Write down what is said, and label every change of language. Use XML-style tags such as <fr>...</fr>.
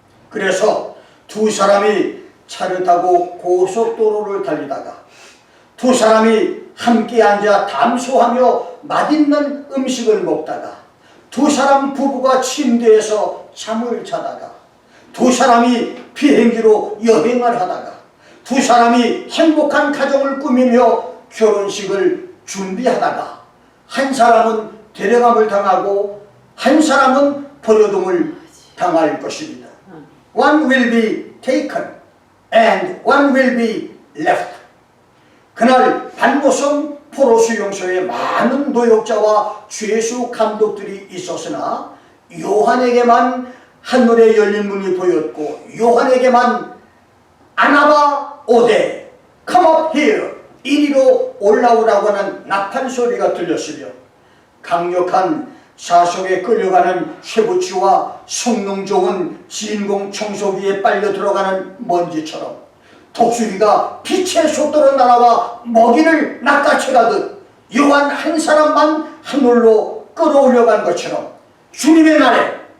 <ko>그래서 두 사람이 차를 타고 고속도로를 달리다가 두 사람이 함께 앉아 담소하며 맛있는 음식을 먹다가 두 사람 부부가 침대에서 잠을 자다가 두 사람이 비행기로 여행을 하다가 두 사람이 행복한 가정을 꾸미며 결혼식을 준비하다가 한 사람은 데려감을 당하고 한 사람은 버려둠을 당할 것입니다.</ko> <en>One will be taken and one will be left.</en> <ko>그날 반모섬 포로수용소에 많은 노역자와 죄수 감독들이 있었으나 요한에게만 하늘에 열린 문이 보였고 요한에게만 아나바 오데</ko> <en>come up here</en> <ko>이리로 올라오라고 하는 나팔 소리가 들렸으며 강력한 사속에 끌려가는 쇠붙이와 성능 좋은 진공 청소기에 빨려 들어가는 먼지처럼 독수리가 빛의 속도로 날아와 먹이를 낚아채가듯 요한 한 사람만 하늘로 끌어올려간 것처럼 주님의 날에</ko>